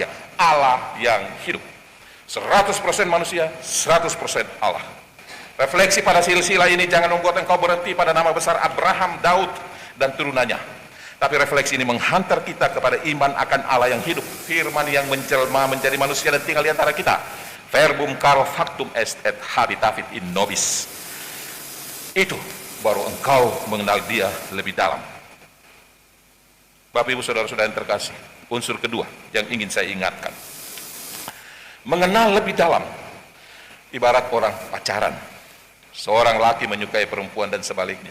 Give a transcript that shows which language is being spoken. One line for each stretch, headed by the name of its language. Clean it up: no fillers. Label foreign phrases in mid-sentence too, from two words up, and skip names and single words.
Indonesian: Allah yang hidup. 100% manusia, 100% Allah. Refleksi pada silsilah ini jangan membuat engkau berhenti pada nama besar Abraham, Daud, dan turunannya. Tapi refleksi ini menghantar kita kepada iman akan Allah yang hidup. Firman yang menjelma menjadi manusia dan tinggal di antara kita.
Latin: Verbum caro factum est et habitavit in nobis.
Indonesian: Itu baru engkau mengenal dia lebih dalam. Bapak ibu saudara-saudara yang terkasih, unsur kedua yang ingin saya ingatkan. Mengenal lebih dalam, ibarat orang pacaran. Seorang laki menyukai perempuan dan sebaliknya.